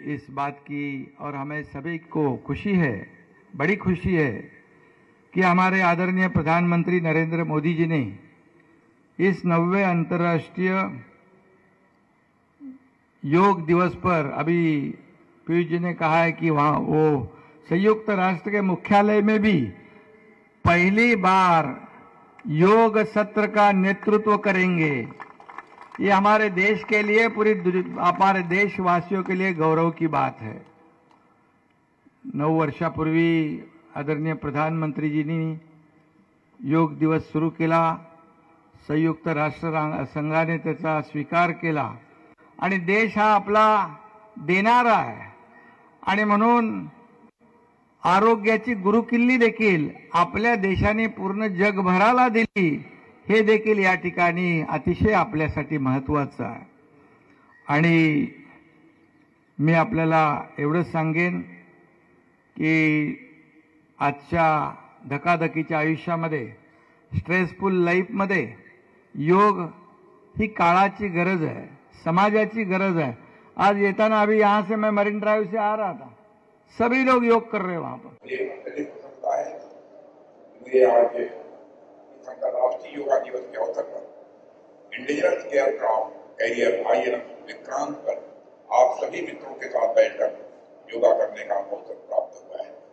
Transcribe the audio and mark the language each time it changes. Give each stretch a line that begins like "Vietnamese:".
Hindi: इस बात की और हमें सभी को खुशी है, बड़ी खुशी है कि हमारे आदरणीय प्रधानमंत्री नरेंद्र मोदी जी ने इस 90वें अंतर्राष्ट्रीय योग दिवस पर, अभी पीयूष जी ने कहा है कि वहाँ वो संयुक्त राष्ट्र के मुख्यालय में भी पहली बार योग सत्र का नेतृत्व करेंगे। ये हमारे देश के लिए, हमारे देशवासियों के लिए गौरव की बात है।
Marathi: 9 वर्षापूर्वी आदरणीय प्रधानमंत्रीजींनी योग दिवस सुरू केला, संयुक्त राष्ट्र संघाने त्याचा स्वीकार केला, आणि देश हा आपला देणारा आहे, आणि म्हणून आरोग्याची गुरुकिल्ली देखील आपल्या देशाने पूर्ण जगभराला दिली, हे देखील या ठिकाणी अतिशय आपल्यासाठी महत्त्वाचं आहे। आणि मी आपल्याला एवढंच सांगेन की आजच्या धकाधकीच्या आयुष्यामध्ये, स्ट्रेसफुल लाईफमध्ये योग ही काळाची गरज है, समाजाची गरज है। आज येताना
Hindi: अभी यहाँ से मैं मरीन ड्राइव से आ रहा था, सभी लोग योग कर रहे हैं वहां पर। अंतर्राष्ट्रीय योगा दिवस के अवसर पर indigenous aircraft carrier INF Vikrant पर आप सभी मित्रों के साथ बैठकर योगा करने का अवसर प्राप्त हुआ है।